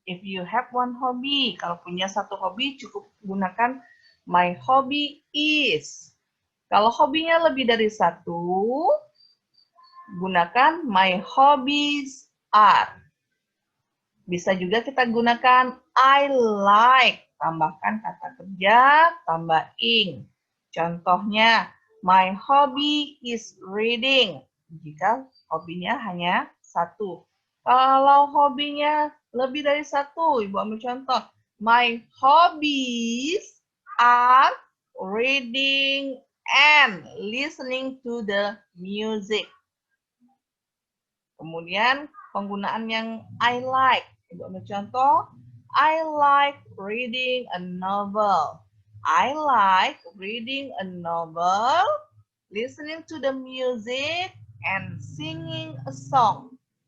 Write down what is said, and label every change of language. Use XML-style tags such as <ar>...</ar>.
<en>If you have one hobby,</en> <id>kalau punya satu hobi cukup gunakan</id> <en>my hobby is.</en> <id>Kalau hobinya lebih dari satu, gunakan</id> <en>my hobbies are.</en> <id>Bisa juga kita gunakan</id> <en>I like.</en> <id>Tambahkan kata kerja, tambah ing.</id> <en>Contohnya, my hobby is reading.</en> <id>Jika hobinya hanya satu. Kalau hobinya lebih dari satu, Ibu ambil contoh.</id> <en>My hobbies are reading and listening to the music.</en> <id>Kemudian penggunaan yang</id> <en>I like.</en> <id>Ibu ambil contoh.</id> <en>I like reading a novel. I like reading a novel, listening to the music, and singing a song.</en>